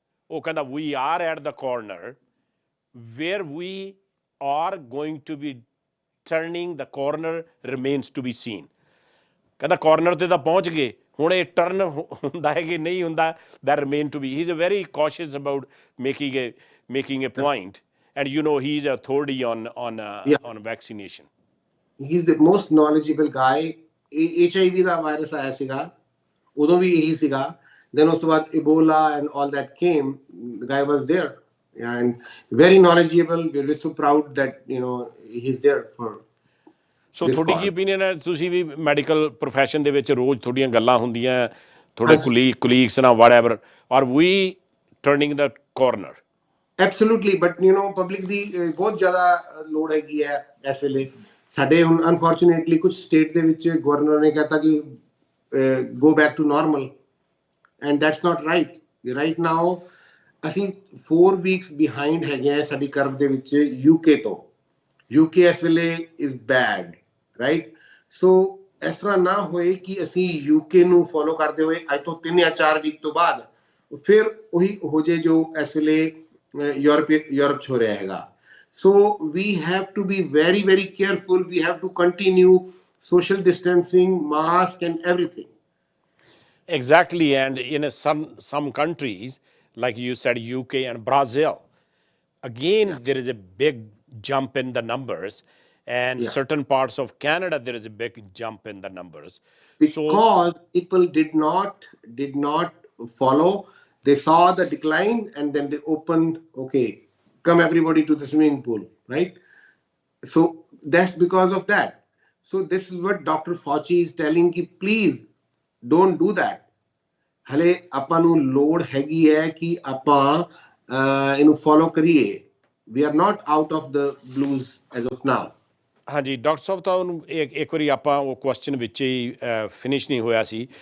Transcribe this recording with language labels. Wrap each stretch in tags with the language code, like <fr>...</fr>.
<pa>ਉਹ ਕਹਿੰਦਾ</pa> <en>we are at the corner. Where we are going to be turning the corner remains to be seen.</en> <pa>ਕਹਿੰਦਾ corner ਤੇ ਤਾਂ ਪਹੁੰਚ ਗਏ, ਹੁਣ ਇਹ ਟਰਨ ਹੁੰਦਾ ਹੈ ਕਿ ਨਹੀਂ ਹੁੰਦਾ,</pa> <en>that remain to be. He's a very cautious about making a point, and he's an authority on vaccination. He's the most knowledgeable guy.</en> <pa>HIV ਦਾ virus ਆਇਆ ਸੀਗਾ, ਉਦੋਂ ਵੀ ਇਹੀ ਸੀਗਾ।</pa> <en>then</en> <pa>ਉਸ ਤੋਂ ਬਾਅਦ</pa> <en>Ebola and all that came, the guy was there and very knowledgeable. We're so proud that he's there for.</en> <pa>ਸੋ ਤੁਹਾਡੀ ਕੀ opinion ਹੈ? ਤੁਸੀਂ ਵੀ ਮੈਡੀਕਲ ਪ੍ਰੋਫੈਸ਼ਨ ਦੇ ਵਿੱਚ ਰੋਜ਼ ਤੁਹਾਡੀਆਂ ਗੱਲਾਂ ਹੁੰਦੀਆਂ ਤੁਹਾਡੇ ਕੁਲੀਗਸ ਨਾਲ</pa> <en>whatever, are we turning the corner? Absolutely, but</en> <pa>public ਦੀ ਬਹੁਤ ਜ਼ਿਆਦਾ ਲੋੜ ਹੈਗੀ ਹੈ ਇਸ ਵੇਲੇ। ਸਾਡੇ ਹੁਣ ਅਨਫੋਰਚੂਨੇਟਲੀ ਕੁਝ ਸਟੇਟ ਦੇ ਵਿੱਚ ਗਵਰਨਰ ਨੇ ਕਹਿਤਾ ਕਿ</pa> <en>go back to normal, and that's not right. Right now</en> <pa>ਅਸੀਂ</pa> <en>4 weeks behind</en> <pa>ਹੈਗੇ ਆ ਸਾਡੀ ਕਰਵ ਦੇ ਵਿੱਚ UK ਤੋਂ।</pa> <en>UK</en> <pa>ਇਸ ਵੇਲੇ</pa> <en>is bad, right?</en> <pa>So ਇਸ ਤਰ੍ਹਾਂ ਨਾ ਹੋਏ ਕਿ ਅਸੀਂ UK ਨੂੰ ਫੋਲੋ ਕਰਦੇ ਹੋਏ ਅੱਜ ਤੋਂ 3 ਜਾਂ 4 ਵੀਕ ਤੋਂ ਬਾਅਦ ਫਿਰ ਉਹੀ ਹੋ ਜੇ ਜੋ ਇਸ ਵੇਲੇ ਯੂਰਪ 'ਚ ਹੋ ਰਿਹਾ ਹੈਗਾ।</pa> <en>So we have to be very, very careful. We have to continue social distancing, mask and everything. Exactly, and in some countries, like you said, UK and Brazil, again, there is a big jump in the numbers, and certain parts of Canada, there is a big jump in the numbers. Because people did not follow. They saw the decline and then they opened, okay, come everybody to the swimming pool, right? So that's because of that. So this is what Dr. Fauci is telling ki please don't do that.</en> <pa>ਹਲੇ ਆਪਾਂ ਨੂੰ ਲੋੜ ਹੈਗੀ ਹੈ ਕਿ ਆਪਾਂ ਇਹਨੂੰ follow ਕਰੀਏ।</pa> <en>We are not out of the blues as of now.</en> <pa>ਹਾਂਜੀ ਡਾਕਟਰ ਸਾਹਿਬ, ਤਾਂ ਉਹਨੂੰ ਇੱਕ ਵਾਰੀ ਆਪਾਂ ਉਹ ਕੁਐਸਚਨ ਵਿੱਚ ਹੀ ਫਿਨਿਸ਼ ਨਹੀਂ ਹੋਇਆ ਸੀ।</pa>